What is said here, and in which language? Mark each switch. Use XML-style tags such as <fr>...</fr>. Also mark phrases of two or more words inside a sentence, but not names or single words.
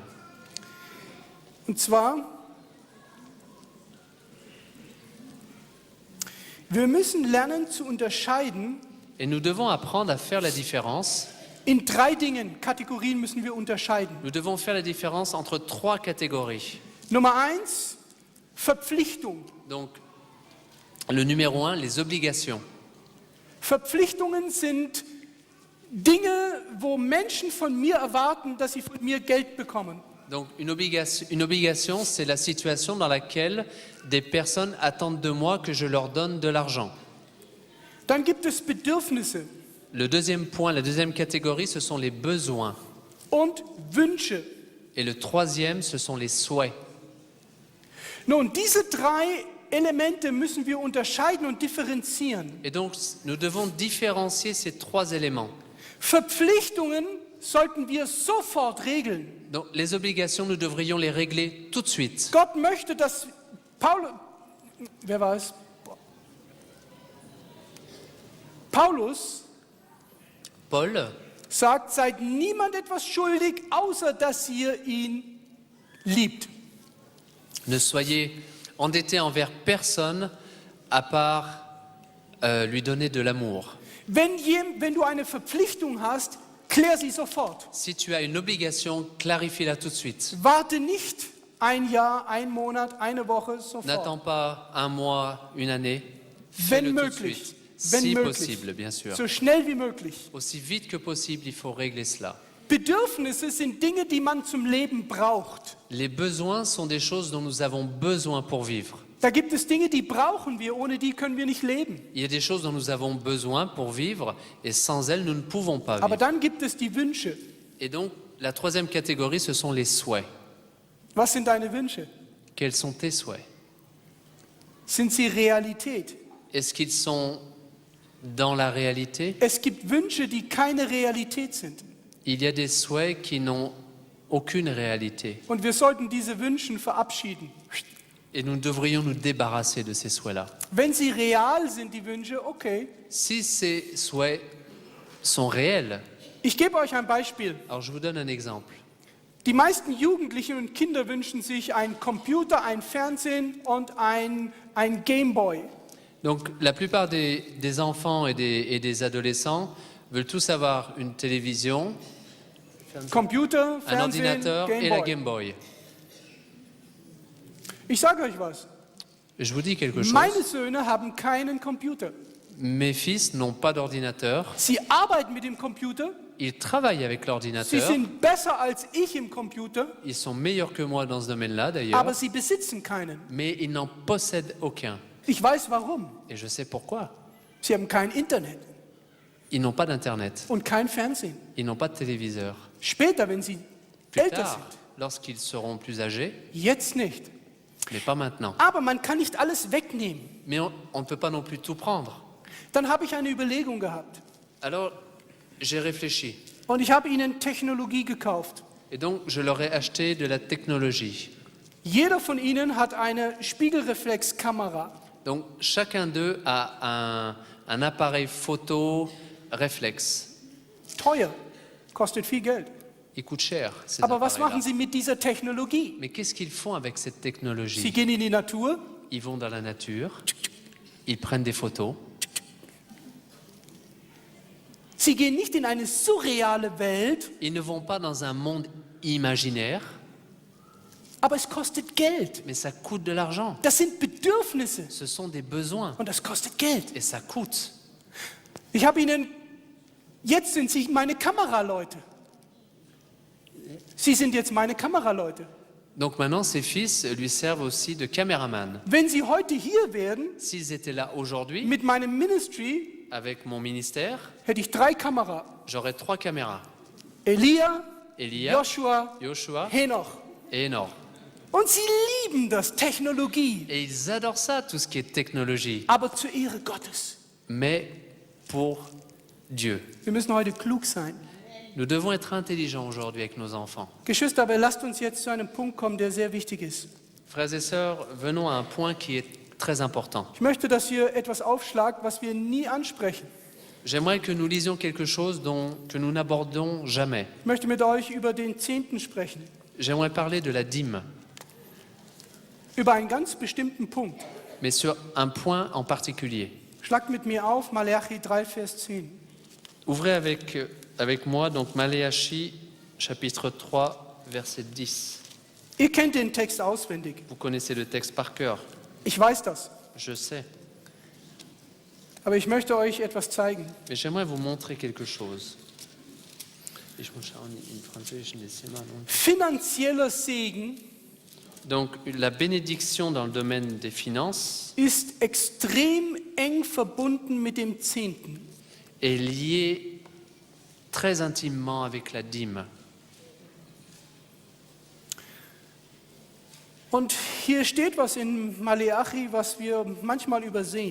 <de>Und zwar, wir müssen lernen zu unterscheiden.</de> <fr>Et nous devons apprendre à faire la différence.</fr> <de>In 3 Dingen, Kategorien müssen wir unterscheiden.</de> <fr>Nous devons faire la différence entre 3 catégories.</fr> <de>Nummer 1, Verpflichtung.</de> <fr>Donc, le numéro 1, les obligations.</fr> <de>Verpflichtungen sind Dinge, wo Menschen von mir erwarten, dass sie von mir Geld bekommen.</de> <fr>Donc, une obligation, c'est la situation dans laquelle des personnes attendent de moi que je leur donne de l'argent.</fr> <de>Dann gibt es Bedürfnisse</de> <fr>Le deuxième point, la deuxième catégorie, ce sont les besoins.</fr> <de>und Wünsche.</de> <fr>Et le troisième, ce sont les souhaits.</fr> <de>Nun, diese 3 Elemente müssen wir unterscheiden und differenzieren.</de> <fr>Et donc, nous devons différencier ces 3 éléments.</fr> <de>Verpflichtungen sollten wir sofort regeln.</de> <fr>Donc les obligations, nous devrions les régler tout de suite.</fr> <de>Gott möchte, dass wer war es? Paulus</de> <fr>Paul</fr> <de>sagt, seid niemand etwas schuldig, außer dass ihr ihn liebt.</de> <fr>ne soyez endettés envers personne à part lui donner de l'amour.</fr> <de>Wenn du eine Verpflichtung hast, klär sie sofort.</de> <fr>Si tu as une obligation, clarifie-la tout de suite.</fr> <de>Warte nicht ein Jahr, ein Monat, eine Woche,</de> <fr>N'attends</fr> <de>sofort.</de> <fr>pas un mois, une année.</fr> <de>Wenn</de> <fr>Fais-le tout de</fr> <de>möglich,</de> <fr>suite.</fr> <de>wenn</de> <fr>Si</fr> <de>möglich,</de> <fr>possible, bien sûr.</fr> <de>so schnell wie möglich.</de> <fr>Aussi vite que possible, il faut régler cela.</fr> <de>Bedürfnisse sind Dinge, die man zum Leben braucht.</de> <fr>Les besoins sont des choses dont nous avons besoin pour vivre.</fr> <de>Da gibt es Dinge, die brauchen wir, ohne die können wir nicht leben.</de> <fr>Il y a des choses dont nous avons besoin pour vivre et sans elles, nous ne pouvons pas</fr> <de>Aber</de> <fr>vivre.</fr> <de>dann gibt es die Wünsche.</de> <fr>Et donc, la troisième catégorie, ce sont les souhaits.</fr> <de>Was sind deine Wünsche?</de> <fr>Quels sont tes souhaits?</fr> <de>Sind sie Realität?</de> <fr>Est-ce qu'ils sont dans la réalité?</fr> <de>Es gibt Wünsche, die keine Realität sind.</de> <fr>Il y a des souhaits qui n'ont aucune réalité.</fr> <de>Und wir sollten diese Wünsche verabschieden.</de> <fr>Et nous devrions nous débarrasser de ces souhaits-là.</fr> <de>Wenn sie real sind, die Wünsche, okay.</de> <fr>Si ces souhaits sont réels,</fr> <de>Ich gebe euch ein Beispiel.</de> <fr>alors je vous donne un exemple.</fr> <de>Die meisten Jugendlichen und Kinder wünschen sich einen Computer, ein Fernsehen und ein Gameboy.</de> <fr>Donc la plupart des enfants et des adolescents veulent tous avoir une télévision,</fr> <de>Computer,</de> <fr>un</fr> <de>Fernsehen,</de> <fr>ordinateur et la</fr> <de>Gameboy.</de> <fr>Game Boy.</fr> <de>Ich sage euch was.</de> <fr>Je vous dis quelque chose.</fr> <de>Meine Söhne haben keinen Computer.</de> <fr>Mes fils n'ont pas d'ordinateur.</fr> <de>Sie arbeiten mit dem Computer.</de> <fr>Ils travaillent avec</fr> <de>Sie</de> <fr>l'ordinateur.</fr> <de>sind besser als ich im Computer,</de> <fr>Ils sont meilleurs que moi dans ce domaine-là d'ailleurs.</fr> <de>aber sie besitzen keinen.</de> <fr>Mais ils n'en possèdent aucun.</fr> <de>Ich weiß warum.</de> <fr>Et je sais pourquoi.</fr> <de>Sie haben kein Internet</de> <fr>Ils n'ont pas d'Internet.</fr> <de>und kein Fernsehen.</de> <fr>Ils n'ont pas de téléviseur.</fr> <de>Später, wenn sie</de> <fr>Plus</fr> <de>älter</de> <fr>tard,</fr> <de>sind.</de> <fr>lorsqu'ils seront plus âgés,</fr> <de>Jetzt nicht.</de> <fr>mais pas maintenant.</fr> <de>Aber man kann nicht alles wegnehmen.</de> <fr>Mais on ne peut pas non plus tout prendre.</fr> <de>Dann habe ich eine Überlegung gehabt.</de> <fr>Alors, j'ai réfléchi.</fr> <de>Und ich habe ihnen Technologie gekauft.</de> <fr>Et donc, je leur ai acheté de la technologie.</fr> <de>Jeder von ihnen hat eine Spiegelreflexkamera.</de> <fr>Donc, chacun d'eux a un appareil photo réflexe.</fr> <de>Teuer, kostet viel Geld.</de> <fr>Il coûte cher, ces</fr> <de>Aber was</de> <fr>appareils-là.</fr> <de>machen sie mit dieser Technologie?</de> <fr>Mais qu'est-ce qu'ils font avec cette</fr> <de>Sie</de> <fr>technologie?</fr> <de>gehen in die Natur,</de> <fr>Ils vont dans la nature, ils prennent des photos.</fr> <de>sie gehen nicht in eine surreale Welt,</de> <fr>Ils ne vont pas dans un monde imaginaire,</fr> <de>aber es kostet Geld.</de> <fr>mais ça coûte de l'argent.</fr> <de>Das sind Bedürfnisse</de> <fr>Ce sont des besoins</fr> <de>und das kostet Geld.</de> <fr>et ça coûte.</fr> <de>Ich habe ihnen, jetzt sind sie meine Kameraleute. Sie sind jetzt meine Kameraleute.</de> <fr>Donc maintenant, ses fils lui servent aussi de caméraman.</fr> <de>Wenn sie heute hier wären,</de> <fr>S'ils étaient là aujourd'hui,</fr> <de>mit meinem Ministry,</de> <fr>avec mon ministère,</fr> <de>hätte ich 3 Kameras.</de> <fr>j'aurais 3 caméras.</fr> <de>Elia,</de> <fr>Elia,</fr> <de>Joshua,</de> <fr>Joshua</fr> <de>Henoch.</de> <fr>et Enor.</fr> <de>Und sie lieben das, Technologie,</de> <fr>Et ils adorent ça, tout ce qui est technologie,</fr> <de>aber zur Ehre Gottes.</de> <fr>mais pour Dieu.</fr> <de>Wir müssen heute klug sein.</de> <fr>Nous devons être intelligents aujourd'hui avec nos enfants.</fr> <de>Geschwister, aber lasst uns jetzt zu einem Punkt kommen, der sehr wichtig ist.</de> <fr>Frères et sœurs, venons à un point qui est très important.</fr> <de>Ich möchte, dass ihr etwas aufschlagt, was wir nie ansprechen.</de> <fr>J'aimerais que nous lisions quelque chose que nous n'abordons jamais.</fr> <de>Ich möchte mit euch über den Zehnten sprechen,</de> <fr>J'aimerais parler de la dîme,</fr> <de>über einen ganz bestimmten Punkt.</de> <fr>mais sur un point en particulier.</fr> <de>Schlagt mit mir auf, Malachi 3, Vers 10.</de> <fr>Ouvrez avec moi donc Maléachie, chapitre 3, verset 10.</fr> <de>Ihr kennt den Text auswendig.</de> <fr>Vous connaissez le texte par cœur,</fr> <de>Ich weiß das.</de> <fr>je sais.</fr> <de>Aber ich möchte euch etwas zeigen.</de> <fr>Mais j'aimerais vous montrer quelque chose.</fr> <de>Ich muss schauen, im Französischen ist immer noch- Finanzieller Segen</de> <fr>Donc la bénédiction dans le domaine des finances</fr> <de>ist extrem eng verbunden mit dem Zehnten.</de> <fr>est liée très intimement avec la dîme.</fr> <de>Und hier steht was in Maleachi, was wir manchmal übersehen.</de>